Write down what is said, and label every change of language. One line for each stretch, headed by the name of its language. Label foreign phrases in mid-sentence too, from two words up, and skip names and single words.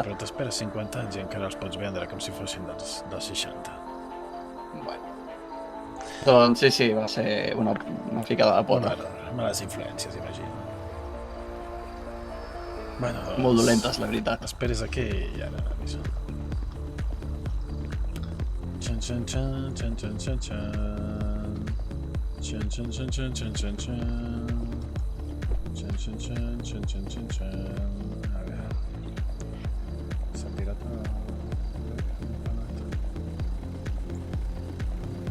Catalan: però t'esperes 50 anys i encara els pots vendre com si fossin dels 60. Bueno. Doncs sí, va ser una ficada de pota. Males influències, imagino. Bueno, doncs... Molt dolentes, la veritat. Esperes aquí i ara aviso. Xan, xan, xan, xan, xan, xan, xan. Xan, xan, xan, xan, xan, xan, xan. Xan, xan, xan, xan, xan, xan, xan. A veure... S'ha tirat a...